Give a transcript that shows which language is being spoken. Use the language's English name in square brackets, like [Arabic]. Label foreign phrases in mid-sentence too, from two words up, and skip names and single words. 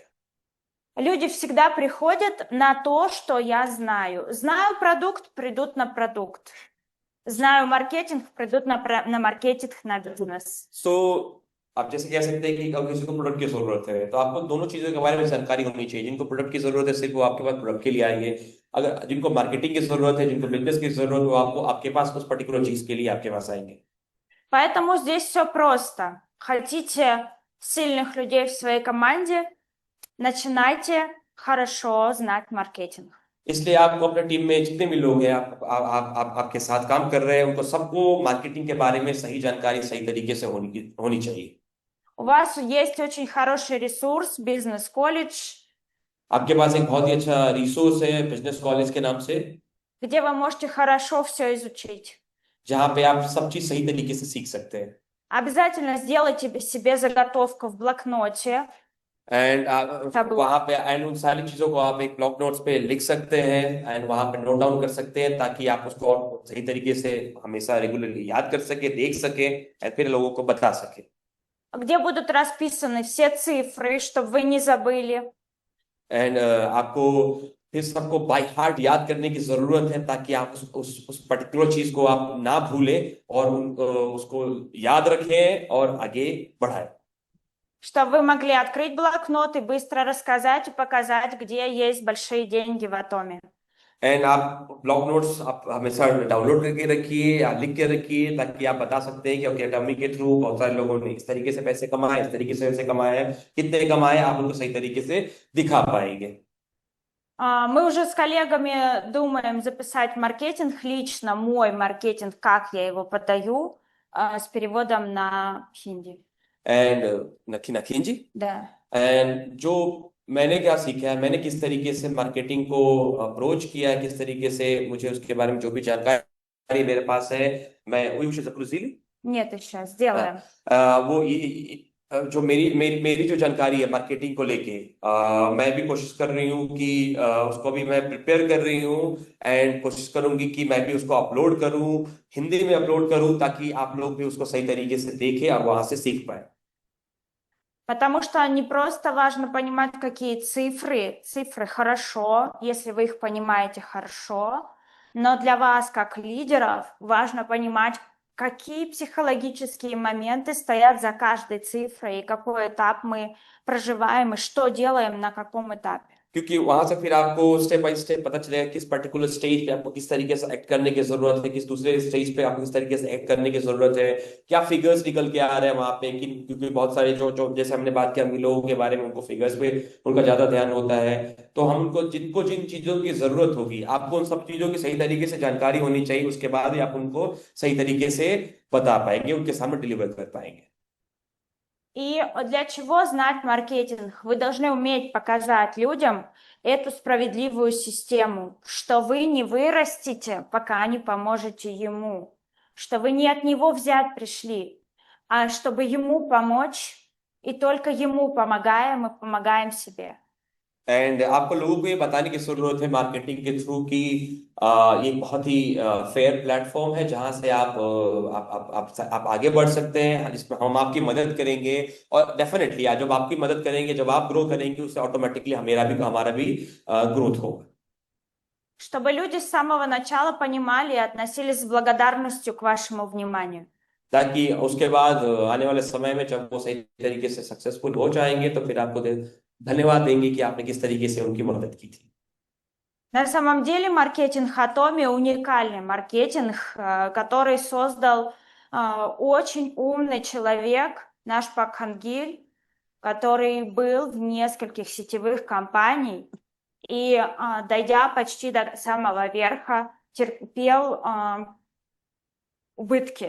[Russian] Люди всегда приходят на то, что я знаю. Знаю продукт, придут на продукт. Знаю маркетинг, придут на маркетинг, на бизнес. [Hindi] सो आप जैसे कह सकते हैं कि अगर किसी को प्रोडक्ट की जरूरत है, तो आपको दोनों चीजों के बारे में जानकारी होनी चाहिए। जिनको प्रोडक्ट की जरूरत है सिर्फ वो आपके पास प्रोडक्ट के लिए आएंगे, अगर जिनको मार्केटिंग की जरूरत है, जिनको बिजनेस की जरूरत है, वो आपको आपके पास उस पर्टिकुलर चीज के लिए आपके पास आएंगे। [Russian] Поэтому здесь все просто. Хотите сильных людей в своей команде, начинайте хорошо знать маркетинг. [Hindi] इसलिए आपको अपने टीम में जितने भी लोग हैं आपके साथ काम कर रहे हैं उनको सबको मार्केटिंग के बारे में सही जानकारी सही तरीके से होनी चाहिए। [Russian] У вас есть очень хороший ресурс, бизнес-колледж, [Hindi] आपके पास एक बहुत ही अच्छा रिसोर्स है बिजनेस कॉलेज के नाम से, [Russian] где вы можете хорошо все изучить. [Hindi] जहाँ पे आप सब चीज सही तरीके से सीख सकते हैं। [Russian] Обязательно сделайте себе заготовку в блокноте, [Hindi] एंड [Russian] табло. [Hindi] वहां पे एंड उन सारी चीजों को आप एक [English] block notes [Hindi] पे लिख सकते हैं एंड वहां पे [English] note down [Hindi] कर सकते हैं ताकि आप उसको और सही तरीके से हमेशा रेगुलरली याद कर सके, देख सके और फिर लोगों को बता सके। [Russian] Где будут расписаны все цифры, чтобы вы не забыли. [Hindi] एंड आपको फिर सबको [English] by heart [Hindi] याद करने की जरूरत है ताकि आप उस पर्टिकुलर चीज को आप ना भूलें और उसको याद रखें और आगे बढ़ाएं। [Russian] Чтобы вы могли открыть блокнот и быстро рассказать и показать, где есть большие деньги в Атоме. [Hindi] एंड आप [English] block notes [Hindi] आप हमेशा डाउनलोड करके रखिए या लिख के रखिए ताकि आप बता सकते हैं कि ओके अटॉमी के थ्रू बहुत सारे लोगों ने इस तरीके से पैसे कमाए, इस तरीके से पैसे कमाए हैं, कितने कमाए, आप उनको सही तरीके से दिखा पाएंगे। [Russian] Мы уже с коллегами думаем записать маркетинг лично, мой маркетинг, как я его подаю, с переводом на хинди. [Hindi] एंड नखीन जी, [Russian] Да. [Hindi] एंड जो मैंने क्या सीखा है, मैंने किस तरीके से मार्केटिंग को अप्रोच किया है, किस तरीके से मुझे उसके बारे में जो भी जानकारी मेरे पास है, मैं वही उसे जरूर [Russian] Нет, еще сделаем. [Hindi] वो जो मेरी मेरी मेरी जो जानकारी है मार्केटिंग को लेके, मैं भी कोशिश कर रही हूँ कि उसको भी मैं प्रिपेयर कर रही हूँ एंड कोशिश करूंगी कि मैं भी उसको अपलोड करूँ, हिंदी में अपलोड करूँ ताकि आप लोग भी उसको सही तरीके से देखें और वहां से सीख पाए। [Russian] Потому что не просто важно понимать, какие цифры. Цифры хорошо, если вы их понимаете хорошо, но для вас, как лидеров, важно понимать, какие психологические моменты стоят за каждой цифрой, и какой этап мы проживаем, и что делаем на каком этапе. [Hindi] क्योंकि वहां से फिर आपको [English] step by step [Hindi] पता चलेगा किस पर्टिकुलर स्टेज पे आपको किस तरीके से एक्ट करने की जरूरत है, किस दूसरे स्टेज पे आपको किस तरीके से एक्ट करने की जरूरत है, क्या फिगर्स निकल के आ रहे हैं वहां पे कि क्योंकि बहुत सारे जो जो जैसे हमने बात किया अमीर लोगों के बारे में, उनको फिगर्स पे उनका ज्यादा ध्यान होता है, तो हम उनको जिनको जिन चीजों की जरूरत होगी आपको उन सब चीजों की सही तरीके से जानकारी होनी चाहिए, उसके बाद ही आप उनको सही तरीके से बता पाएंगे, उनके सामने डिलीवर कर पाएंगे। [Russian] И для чего знать маркетинг? Вы должны уметь показать людям эту справедливую систему, что вы не вырастете, пока не поможете ему, что вы не от него взять пришли, а чтобы ему помочь, и только ему помогаем и помогаем себе. [Hindi] एंड आपको लोगों को ये बताने की जरूरत है मार्केटिंग के थ्रू कि ये बहुत ही [English] fair platform [Hindi] है जहां से आप आगे बढ़ सकते हैं, जिसमें हम आपकी मदद करेंगे और डेफिनेटली जब आपकी मदद करेंगे, जब आप ग्रो करेंगे, उससे ऑटोमेटिकली हमारा भी ग्रोथ होगा। [Russian] Чтобы люди с самого начала понимали и относились с благодарностью к вашему вниманию. [Hindi] ताकि उसके बाद आने वाले समय में जब वो सही तरीके से सक्सेसफुल हो जाएंगे तो फिर आपको धन्यवाद देंगे कि आपने किस तरीके से उनकी मदद की थी। [Russian] На самом деле маркетинг Atomi уникальный маркетинг, который создал очень умный человек, наш Пак Хангиль, который был в нескольких сетевых компаний и, дойдя почти до самого верха, терпел убытки.